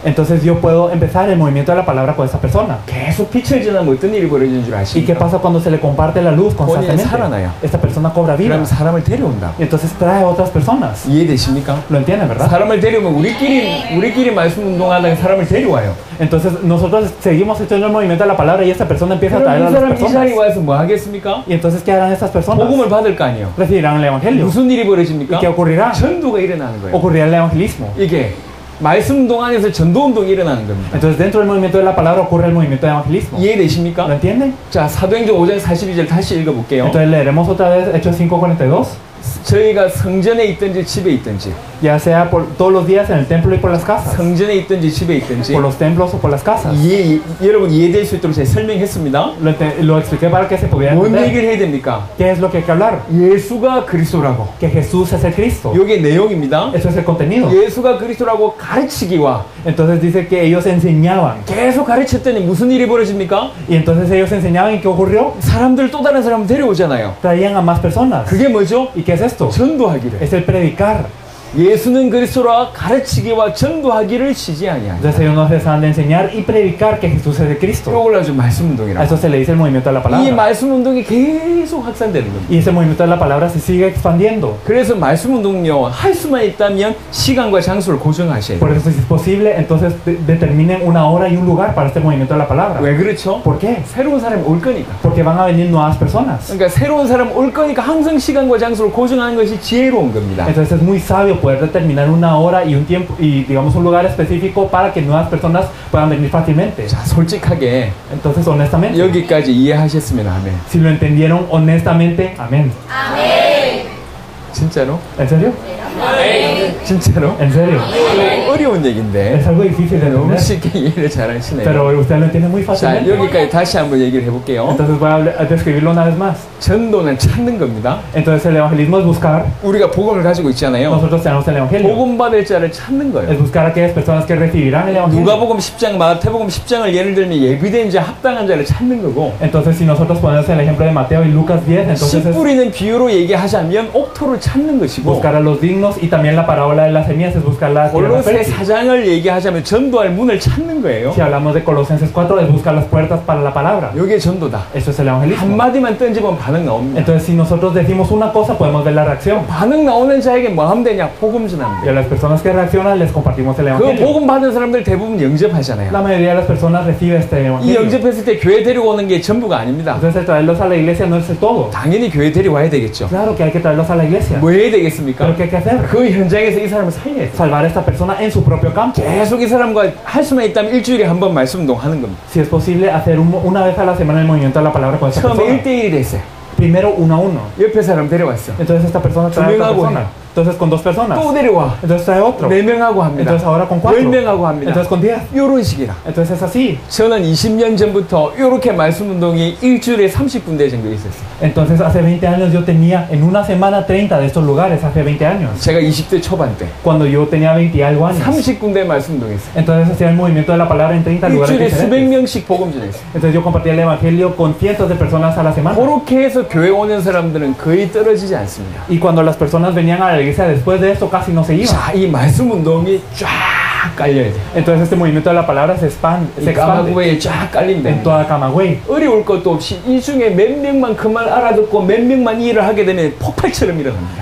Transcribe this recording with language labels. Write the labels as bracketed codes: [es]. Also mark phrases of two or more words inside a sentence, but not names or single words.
[es] Entonces yo puedo empezar el movimiento de la palabra con esta persona. [ko] 계속 빛을 지나면 어떤 일이 벌어지는 줄 [es] ¿Y qué [ko] 아십니까? [es] pasa cuando se le comparte la luz constantemente? [ko] 살아나요. [es] Esta persona cobra vida. [ko] 그럼 사람을 데려온다. [es] Y entonces trae a otras personas. [ko] 이해되십니까? [es] ¿Lo entienden, verdad? [ko] 사람을 데려오면 우리끼리 말씀 운동하다가 사람을 데려와요. [es] Entonces nosotros seguimos haciendo el movimiento de la palabra y esta persona empieza a [ko] 그럼 [es] traer [ko] 이 [es] a las [ko] 사람 이 자리에 [es] personas. [ko] 와서 뭐 하겠습니까? [es] Y entonces ¿qué harán estas personas? [ko] 복음을 받을 거 아니에요. [es] Recibirán el evangelio. [ko] 무슨 일이 [es] ¿Y [ko] 벌어집니까? [es] qué ocurrirá? [ko] 전도가 일어나는 거예요. [es] Ocurrirá el evangelismo. [ko] 이게 말씀 운동 안에서 전도 운동이 일어나는 겁니다. [es] Entonces dentro del movimiento de la palabra ocurre el movimiento de evangelismo. ¿Lo [ko] 이해되십니까? [es] entienden? [ko] 자, 사도행전 5장 42절 다시 읽어볼게요. [es] Entonces leeremos otra vez Hechos 5:42. [ko] 저희가 성전에 있든지 집에 있든지 [es] Ya sea por todos los días en el templo y por las casas. [ko] 성전에 있든지 집에 있든지 [es] Por los templos o por las casas. [ko] 여러분 이해될 수 있도록 제가 설명했습니다. [es] Lo expliqué para que se pudiera [ko] 뭔 [es] entender. [ko] 얘기를 해야 됩니까? [es] ¿Qué es lo que hay que hablar? [ko] 예수가 그리스도라고. [es] Que Jesús es el Cristo. [ko] 이게 내용입니다. [es] Eso es el contenido. [ko] 예수가 그리스도라고 가르치기와 [es] Entonces dice que ellos enseñaban. [ko] 계속 가르쳤더니 무슨 일이 벌어집니까? [es] Y entonces ellos enseñaban y ¿qué ocurrió? [ko] 사람들 또 다른 사람 데려오잖아요. [es] Traían a más personas. [ko] 그게 뭐죠? [es] ¿Y qué es esto? [ko] 전도하기를. [es] Es el predicar. [ko] 예수는 그리스도라 가르치기와 전도하기를 시지 아니하니라. [es] Entonces ellos nos dejan de enseñar y predicar que Jesús es el Cristo. [ko] 이걸 아주 말씀 [es] A [ko] 운동이라고. [es] eso se le dice el movimiento de la [ko] 이 [es] palabra. [ko] 말씀 운동이 계속 확산되는 겁니다. [es] Y ese movimiento de la palabra se sigue expandiendo. [ko] 그래서 말씀 운동요 할 수만 있다면 시간과 장소를 고정하셔야 [es] Por [ko] 돼요. [es] eso si es posible, entonces determinen una hora y un lugar para este movimiento de la palabra. [ko] 왜 그렇죠? [es] ¿Por qué? [ko] 새로운 사람이 올 거니까. [es] Porque van a venir nuevas personas. [ko] 그러니까 새로운 사람 올 거니까 항상 시간과 장소를 고정하는 것이 지혜로운 겁니다. [es] Entonces es muy sabio poder determinar una hora y un tiempo y digamos un lugar específico para que nuevas personas puedan venir fácilmente. [ko] 자, 솔직하게 [es] Entonces honestamente, [ko] 여기까지 이해하셨으면 하면 [es] si lo entendieron honestamente, amén. [ko] 진짜로? [es] ¿En serio? [ko] 진짜로? [es] ¿En serio? [ko] 어려운 얘기인데 [es] Es algo difícil de [ko] 너무 [es] entender, [ko] 쉽게 이해를 잘 하시네요. [es] pero usted lo entiende muy [ko] 자, [es] fácilmente. [ko] 여기까지 다시 한번 얘기를 해볼게요. [es] Entonces voy a describirlo una vez más. [ko] 전도는 찾는 겁니다. [es] Entonces el evangelismo es buscar. [ko] 우리가 복음을 가지고 있잖아요. [es] Nosotros tenemos el evangelio. [ko] 복음 받을 자를 찾는 [es] Es [ko] 거예요. [es] buscar a aquellas personas que recibirán el evangelio. [ko] 누가복음 10장, 마태복음 10장을 예를 들면 예비된 자, 합당한 자를 찾는 거고 [es] Entonces si nosotros ponemos el ejemplo de Mateo y Lucas 10, entonces [ko] 씨 [es] es [ko] 뿌리는 비유로 얘기하자면 옥토를 찾는 것이고 [es] buscar a los dignos y también la parábola de las semillas es buscar la tierra [ko] 골로새 [es] fértil. [ko] 4장을 얘기하자면 전도할 문을 찾는 거예요. [es] Si hablamos de Colosenses 4 es buscar las puertas para la palabra. [ko] 이게 전도다. [es] Eso es el evangelismo. [ko] 한마디만 던지면 반응 나옵니다. [es] Entonces si nosotros decimos una cosa podemos ver la reacción. [ko] 반응 나오는 자에게 뭐 하면 되냐? 복음 전하면 [es] Y a [ko] 돼요. [es] las personas que reaccionan les compartimos el [ko] 그 [es] evangelio. [ko] 복음 받은 사람들 대부분 영접하잖아요. [es] La mayoría de las personas recibe este [ko] 이 [es] evangelio. [ko] 영접했을 때 교회 데리고 오는 게 전부가 아닙니다. [es] Entonces el traerlos a la iglesia no es el todo. [ko] 당연히 교회 데려와야 되겠죠. [es] Claro que hay que traerlos a la iglesia. [ko] 뭐 해야 되겠습니까? [es] Pero ¿qué hay que hacer? [ko] 그 현장에서 이 사람을 살려야 돼요. [es] Salvar a esta persona en su propio campo. [ko] 계속 이 사람과 할 수만 있다면 일주일에 한 번 말씀 운동 하는 겁니다. [es] Si es posible hacer una vez a la semana el movimiento de la palabra con esta [ko] 처음에 [es] persona. [ko] 1대1이 됐어요. [es] Primero 1 a 1. [ko] 옆에 사람 데려왔어. [es] Entonces esta persona trae a otra [ko] 명하고 [es] persona. Entonces con 2 personas. [ko] 또 데려와. [es] Entonces trae otro. [ko] 4명하고 합니다. [es] Entonces ahora con 4. [ko] 10명하고 합니다. [es] Entonces con 10. [ko] 이런 식이라. [es] Entonces es así. [ko] 저는 20년 전부터 이렇게 말씀 운동이 일주일에 30군데 정도 있었어요. [es] Entonces hace 20 años yo tenía en una semana 30 de estos lugares, hace 20 años. [ko] 제가 20대 초반 때 [es] Cuando yo tenía 20 y algo años. [ko] 30군데 말씀 운동했어요. [es] Entonces hacía el movimiento de la palabra en 30 lugares [ko] 일주일에 수백 [es] diferentes. [ko] 명씩 복음 전했어요. [es] Entonces yo compartía el evangelio con cientos de personas a la semana. [ko] 그렇게 해서 교회 오는 사람들은 거의 떨어지지 않습니다. [es] Y cuando las personas venían a la iglesia después de esto casi no se iban. [ko] 자, 이 말씀 운동이 쫙 깔려야 돼요. [es] Entonces este movimiento de la palabra se expande [ko] 이 까마구에 쫙 깔린다. [es] en toda Camagüey. [ko] 어려울 것도 없이 이 중에 몇 명만 그 말 알아듣고 몇 명만 이 일을 하게 되면 폭발처럼 일어납니다.